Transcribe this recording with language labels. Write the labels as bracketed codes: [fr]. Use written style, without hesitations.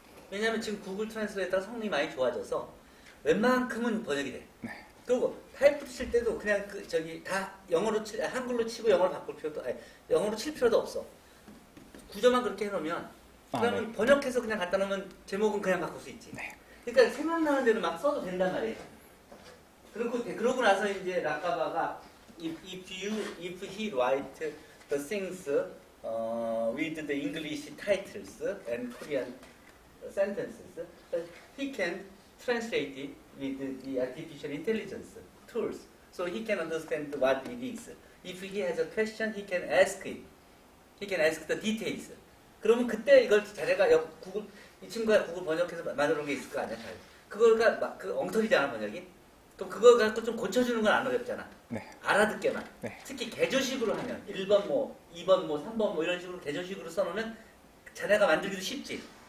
[ko] 왜냐하면 지금 구글 트랜스레이터 성능이 많이 좋아져서 웬만큼은 번역이 돼. 네. 그리고 타이프 칠 때도 그냥 다 영어로 한글로 치고 영어로 바꿀 필요도 영어로 칠 필요도 없어. 구조만 그렇게 해놓으면 그러면 네. 번역해서 그냥 갖다 놓으면 제목은 그냥 바꿀 수 있지. 네. 그러니까 생각나는 대로 막 써도 된단 말이에요. 그러고 나서 이제 라카바가 [en] if he write the things with the English titles and Korean sentences, he can translate it with the artificial intelligence tools. So he can understand what it is. If he has a question, he can ask it. He can ask the details. [ko] 그러면 그때 이걸 자네가 구글 이 친구가 구글 번역해서 만들어 놓은 게 있을 거 아니야. 그거가 그 엉터리잖아 번역이. 그럼 그거 갖고 좀 고쳐주는 건 안 어렵잖아. 네. 알아듣게만. 네. 특히 개조식으로 하면 1번 뭐 2번 뭐 3번 뭐 이런 식으로 개조식으로 써놓으면 자네가 만들기도 쉽지.